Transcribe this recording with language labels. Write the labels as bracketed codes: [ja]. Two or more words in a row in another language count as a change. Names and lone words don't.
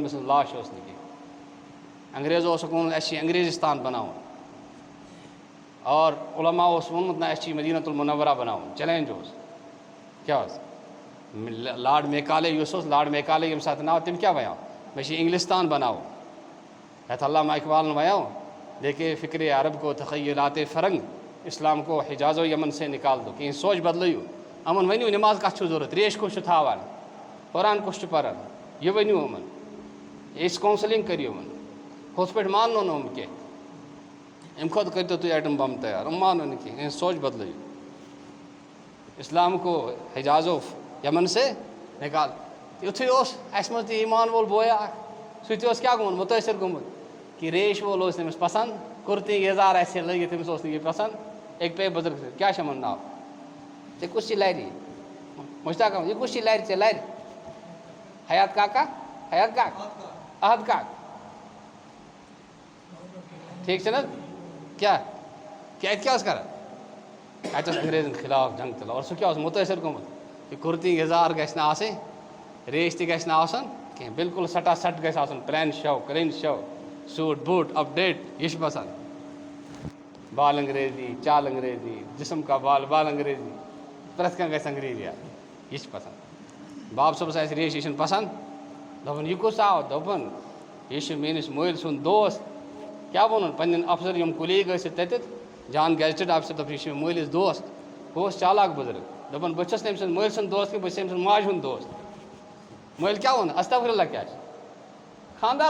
[ks] عٲلمہٕ سٕنٛز لاش ٲس نہٕ کینٛہہ انگریزو اوسُکھ ووٚنمُت اَسہِ چھِ انگریزستان بناوُن اور علماء اوس ووٚنمُت نہ اَسہِ چھِ مدیٖنۃ المنورہ بناوُن چیلینج اوس کیٛاہ اوس لارڈ میکالے یُس اوس لارڈ میکالے ییٚمہِ ساتہٕ آو تٔمۍ کیٛاہ وَنیو مےٚ چھِ انگلستان بناوُن یَتھ علامہ اقبالن وَنیو [ur] دیکھے فکر عرب کو تخیلات فرنگ اسلام کو حجاز و یمن سے نکال دو [ks] کِہیٖنۍ سونچ بدلٲیِو یِمن ؤنِو نٮ۪ماز کتھ چھُ ضوٚرتھ ریش کُس چھُ تھاوان قرآن کُس چھُ پران یہِ ؤنِو یِمن یِژھ کونسلنگ کٔرِو یِمن ہُتھ پٲٹھۍ ماننو نہٕ یِم کینٛہہ اَمہِ کھۄتہٕ کٔرۍتو تُہۍ ایٹم بم تیار یِم مانو نہٕ کینٛہہ یِہٕنٛز سونچ بدلٲیِو [ur] اسلام کو حجاز و یمن سے نکال [ks] یُتھُے اوس اَسہِ منٛز تہِ ایٖمان وول بویا اکھ سُہ تہِ اوس کیٛاہ گوٚمُت مُتٲثر گوٚمُت کہ ریش وول اوس تٔمِس پسنٛد کُرتی یزار آسہِ ہے لٲگِتھ تٔمِس اوس نہٕ یہِ پسنٛد أکۍ پے بُزرگ سۭتۍ کیٛاہ چھُ یِمن ناو ژےٚ کُس چھِ لرِ مشتاق احمد یہِ کُس چھِ لرِ ژےٚ لرِ حیات کاکا حیات کاک احد کاک ٹھیٖک چھُنہٕ حظ کیٛاہ اَتہِ کیٛاہ اوس کران اَتہِ اوس انگریزن خلاف جنگ تُلان اور سُہ کیٛاہ اوس مُتٲثر گوٚمُت یہِ کُرتی یزار گژھِ نہٕ آسٕنۍ ریش تہِ گژھِ نہٕ آسُن کینٛہہ بالکل سٹا سٹ گژھِ آسُن [en] plain shoe clean shave suit boot update [ks] یہِ چھُ پسنٛد [ur] بال انگریزی چال انگریزی جسم کا بال انگریزی [ks] پرٛٮ۪تھ کانٛہہ گژھِ انگریزی آسُن یہِ چھُ پسنٛد باب صٲبس آسہِ ریش یہِ چھُنہٕ پسنٛد دوٚپُن یہِ کُس آو دوٚپُن یہِ چھُ میٲنِس مٲلۍ سُنٛد دوست کیٛاہ ووٚنُن پنٕنٮ۪ن افسر یِم کُلیٖگ ٲسِکھ تتٮ۪تھ جان [en] gazetted officer [ks] دوٚپ یہِ چھُ مےٚ مٲلِس دوست بہٕ اوسُس چالاک بُزرٕگ دوٚپُن بہٕ چھُس نہٕ أمۍ سٕنٛدِ مٲلۍ سُنٛد دوست کینٛہہ بہٕ چھُس أمۍ سٕنٛدِ ماجہِ ہُنٛد دوست مٲلۍ کیٛاہ ووٚن [ar] استغفر اللہ [ks] کیٛاہ چھُ خانٛدار